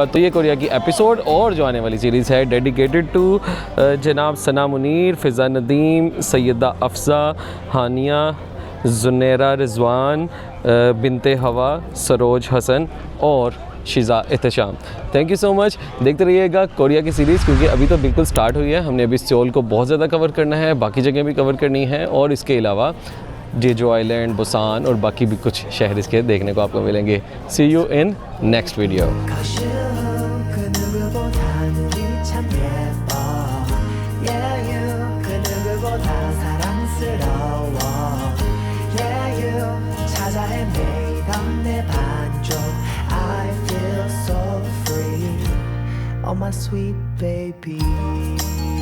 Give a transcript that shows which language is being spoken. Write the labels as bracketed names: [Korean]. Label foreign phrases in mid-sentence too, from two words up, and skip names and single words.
[Hindi] तो ये कोरिया की एपिसोड और जो आने वाली सीरीज़ है [English] dedicated to [Hindi] जनाब सना मुनीर, फ़िज़ा नदीम, सैयदा अफ़ज़ा, हानिया, ज़ुनैरा रिज़वान, बिनते हवा, सरोज हसन और शिज़ा एहतशाम। [English] thank you so much. [Hindi] देखते रहिएगा कोरिया की सीरीज़ क्योंकि अभी तो बिल्कुल स्टार्ट हुई है। हमने अभी सियोल को बहुत ज़्यादा कवर करना है, बाकी जगह भी कवर करनी है और इसके अलावा जेजो आइलैंड, बुसान और बाकी भी कुछ शहर इसके देखने को आपको मिलेंगे। [English] see you in next video. [Korean] 가시운 그 누구보다 눈이 참 예뻐 [English] Yeah you [Korean] 그 누구보다 사랑스러워 [English] Yeah you [Korean] 찾아 헤매던 내 반쪽 [English] I feel so free Oh my sweet baby